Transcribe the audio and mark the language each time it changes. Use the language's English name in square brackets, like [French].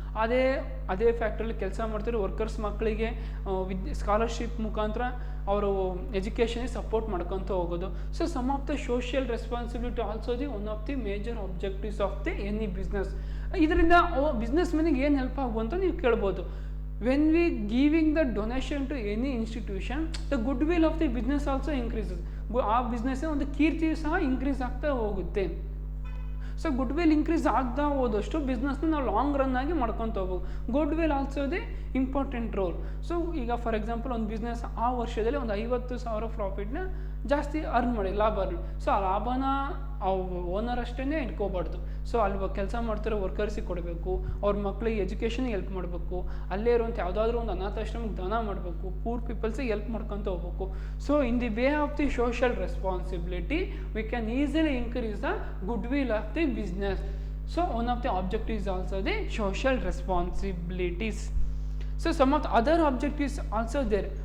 [Kannada] ಅದೇ ಫ್ಯಾಕ್ಟ್ರಿಯಲ್ಲಿ ಕೆಲಸ ಮಾಡ್ತಿರೋ ವರ್ಕರ್ಸ್ ಮಕ್ಕಳಿಗೆ ಸ್ಕಾಲರ್ಶಿಪ್ ಮುಖಾಂತರ ಅವರು ಎಜುಕೇಷನ್ಗೆ ಸಪೋರ್ಟ್ ಮಾಡ್ಕೊತ ಹೋಗೋದು. [English] So some of the social responsibility also the one of the major objectives of the any business. [Kannada] ಇದರಿಂದ ಬಿಸ್ನೆಸ್ ಮ್ಯಾನಿಗೆ ಏನು ಹೆಲ್ಪ್ ಆಗ್ಬೋದು ಅಂತ ನೀವು ಕೇಳ್ಬೋದು. [English] When we giving the donation to any institution, the goodwill of the business also increases. [Kannada] ಆ business ಒಂದು ಕೀರ್ತಿ ಸಹ increase ಆಗ್ತಾ ಹೋಗುತ್ತೆ. ಸೊ ಗುಡ್ ವಿಲ್ ಇನ್ಕ್ರೀಸ್ ಆಗ್ತಾ ಹೋದಷ್ಟು ಬಿಸ್ನೆಸ್ನ ನಾವು ಲಾಂಗ್ ರನ್ ಆಗಿ ಮಾಡ್ಕೊತ ಹೋಗ್ಬೇಕು. Good will also the important role. So ಈಗ ಫಾರ್ ಎಕ್ಸಾಂಪಲ್ ಒಂದು ಬಿಸ್ನೆಸ್ ಆ ವರ್ಷದಲ್ಲಿ ಒಂದು 50,000 ಪ್ರಾಫಿಟ್ನ ಜಾಸ್ತಿ ಅರ್ನ್ ಮಾಡಿ ಲಾಭ ಸೊ ಆ ಲಾಭನ ಓನರ್ ಅಷ್ಟೇ ಇಟ್ಕೋಬಾರ್ದು. ಸೊ ಅಲ್ಲಿ ಕೆಲಸ ಮಾಡ್ತಿರೋ ವರ್ಕರ್ಸಿಗೆ ಕೊಡಬೇಕು, ಅವ್ರ ಮಕ್ಕಳಿಗೆ ಎಜುಕೇಷನ್ಗೆ ಹೆಲ್ಪ್ ಮಾಡಬೇಕು, ಅಲ್ಲೇ ಇರುವಂಥ ಯಾವುದಾದ್ರೂ ಒಂದು ಅನಾಥಾಶ್ರಮಕ್ಕೆ ದಾನ ಮಾಡಬೇಕು, ಪೂರ್ ಪೀಪಲ್ಸಿಗೆ ಹೆಲ್ಪ್ ಮಾಡ್ಕೊತ ಹೋಗ್ಬೇಕು. [English] So in the way of the social responsibility we can easily increase the goodwill of the business. So one of the objectives also the social responsibilities. So some of the other objectives also there.